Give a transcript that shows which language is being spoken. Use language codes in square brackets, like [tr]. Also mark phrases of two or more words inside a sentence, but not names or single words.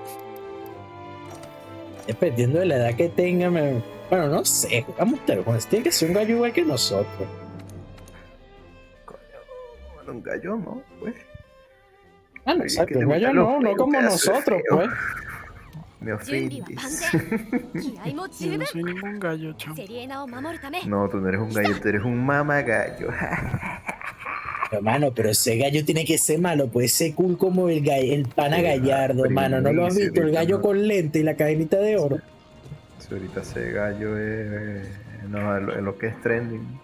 [es] Dependiendo de la edad que tenga, bueno, no sé, jugamos Tergones, tiene que ser un gallo igual que nosotros. Coño, bueno, un gallo, ¿no? Pues. Ah, no, Oye, exacto, que te un gallo gustan los no feos, como pedazo de nosotros, feo. pues. Me [ja] 準備は万 [es] ofendes. [ja] 全気合も [es] Yo [ja] 十 [es] no [ja] 分 [es] soy ningún gallo, chamo. [ja] セリエナを守るため [es] No, tú no eres un gallo, tú eres un mamagallo. Hermano, pero ese gallo tiene que ser malo, puede ser cool como el pana gallardo, hermano. ¿No lo has visto? El gallo con lente y la cadenita de oro. Si ahorita ese gallo es. No, en lo que es trending.